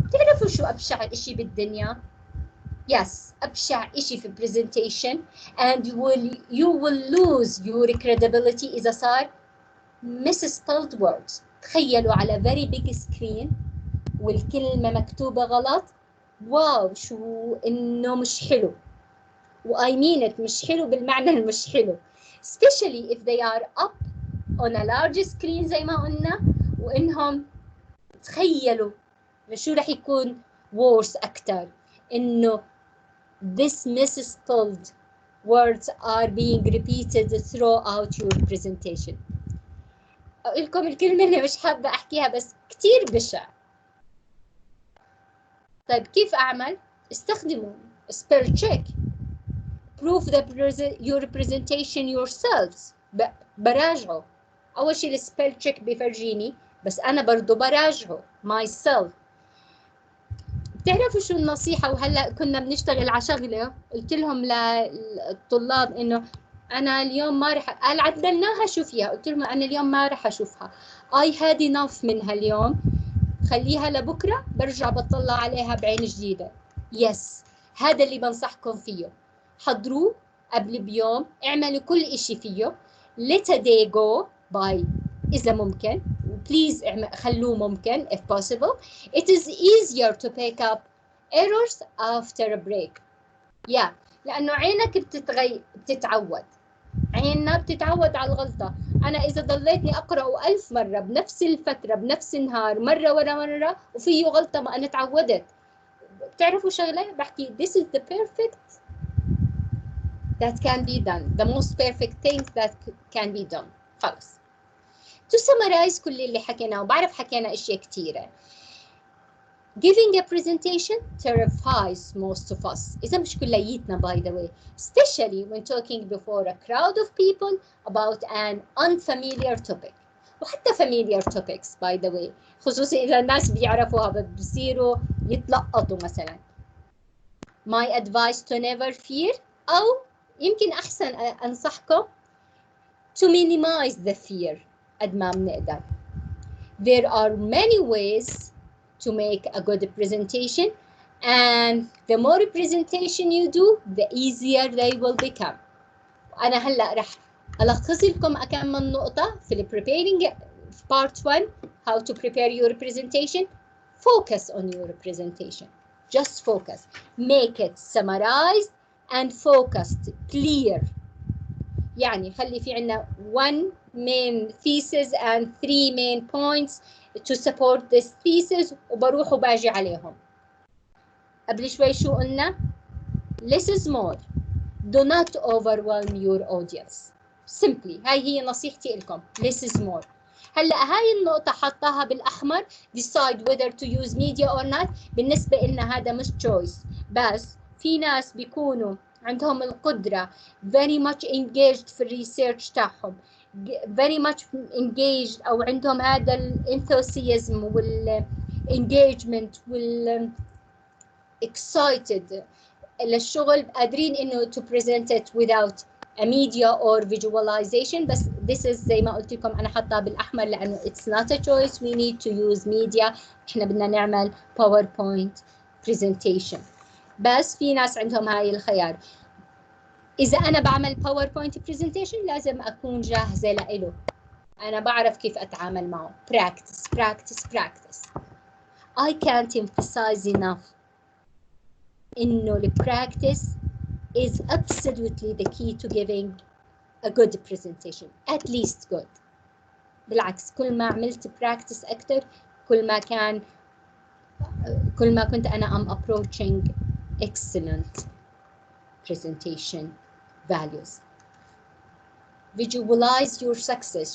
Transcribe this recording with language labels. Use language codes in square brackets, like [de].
[ar] تعرفوا شو ابشع اشي بالدنيا؟ yes, أبشع إشي في presentation [en] and you will lose your credibility [ar] إذا صار [en] misspelled words. [ar] تخيلوا على [en] very big screen [ar] والكلمة مكتوبة غلط. واو شو إنه مش حلو. [en] I mean it، [ar] مش حلو بالمعنى المش حلو. [en] especially if they are up on a large screen [ar] زي ما قلنا، وإنهم تخيلوا شو رح يكون [en] worse أكتر، إنه this misspelled words are being repeated throughout your presentation. [ar] أقول لكم الكلمة اللي مش حابة أحكيها بس كتير بشع. طيب كيف أعمل؟ استخدموا spell check. [en] prove your presentation yourselves. [ar] براجعه. أول شيء الspell check بيفرجيني، بس أنا برضو براجعه myself. بتعرفوا شو النصيحة؟ وهلأ كنا بنشتغل على شغلة قلت لهم للطلاب إنه أنا اليوم ما رح، قال عدلناها شو فيها؟ قلت لهم أنا اليوم ما رح أشوفها. [en] I had enough [ar] منها اليوم. خليها لبكرة برجع بطلع عليها بعين جديدة. يس، هذا اللي بنصحكم فيه. حضروه قبل بيوم، اعملوا كل إشي فيه. [en] let a day go by [ar] إذا ممكن. [en] please [ar] خلوه ممكن [en] if possible. it is easier to pick up errors after a break. [ar] لأنه عينك بتتعود. عيننا بتتعود على الغلطة. أنا إذا ضليتني أقرأه 1000 مرة بنفس الفترة بنفس النهار مرة ورا مرة وفيه غلطة ما أنا تعودت. بتعرفوا شغلة بحكي [en] this is the perfect that can be done, the most perfect thing that can be done. [ar] خلص. [en] to summarize [ar] كل اللي حكيناه، وبعرف حكينا أشياء كتيرة. [en] giving a presentation terrifies most of us. [ar] إذا مش كليتنا [en] by the way, especially when talking before a crowd of people about an unfamiliar topic. [ar] وحتى [en] familiar topics by the way، [ar] خصوصا إذا الناس بيعرفوها بصيروا يتلقطوا مثلا. [en] My advice to never fear، [ar] أو يمكن أحسن أنصحكم [en] to minimize the fear [ar] قد ما بنقدر. [en] There are many ways to make a good presentation, and the more presentation you do, the easier they will become. [ar] أنا هلأ رح ألخص لكم كم من نقطة في [en] preparing part 1 how to prepare your presentation. Focus on your presentation. Just focus. Make it summarized and focused, clear. [ar] يعني خلي في عنا [en] 1 main thesis and 3 main points to support this thesis [ar] وبروح وباجي عليهم. قبل شوي شو قلنا؟ [en] less is more. Do not overwhelm your audience. [ar] Simply هاي هي نصيحتي لكم. [en] less is more. [ar] هلا هاي النقطة حطها بالأحمر [en] decide whether to use media or not. [ar] بالنسبة لنا هذا مش choice، بس في ناس بيكونوا عندهم القدرة [en] very much engaged [ar] في الريسيرش تاعهم، very much engaged أو عندهم هذا الenthusiasm والengagement excited للشغل، قادرين إنه [en] to present it without a media or visualization. [ar] بس this is زي ما قلت لكم أنا حطها بالأحمر لأنه [en] it's not a choice. We need to use media. [ar] إحنا بدنا نعمل [en] PowerPoint presentation. [ar] بس في ناس عندهم هاي الخيار. إذا أنا بعمل PowerPoint presentation لازم أكون جاهزة لإله. أنا بعرف كيف أتعامل معه. [en] Practice, practice, practice. I can't emphasize enough إنه ال practice is absolutely the key to giving a good presentation. At least good. [ar] بالعكس كل ما عملت practice أكتر كل ما كنت أنا [en] am approaching excellent presentation values. Visualize your success.